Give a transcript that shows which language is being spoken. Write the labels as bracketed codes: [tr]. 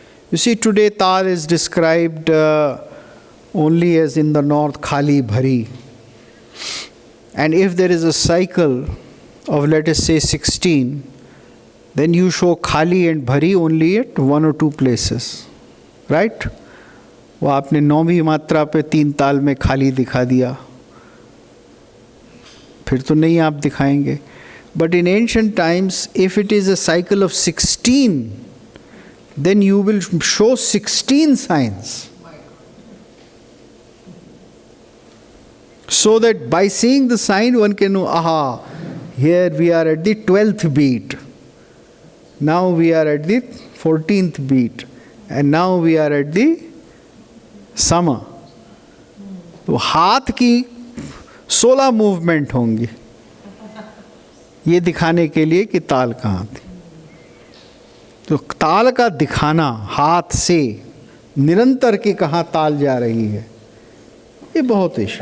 [en] You see, today Tal is described only as in the north, Khali Bhari. And if there is a cycle of, let us say, 16, then you show Khali and Bhari only at 1 or 2 places, right? [hi] वो आपने 9वीं मात्रा पे 3 ताल में खाली दिखा दिया, फिर तो नहीं आप दिखाएंगे. [en] But in ancient times, if it is a cycle of 16, then you will show 16 signs. So that by seeing the sign, one can know, aha, here we are at the 12th beat. Now we are at the 14th beat. And now we are at the Sama. [hi] तो हाथ की 16 movement होंगी ये दिखाने के लिए कि ताल कहाँ थी. तो ताल का दिखाना हाथ से निरंतर कि कहाँ ताल जा रही है, ये बहुत इशू.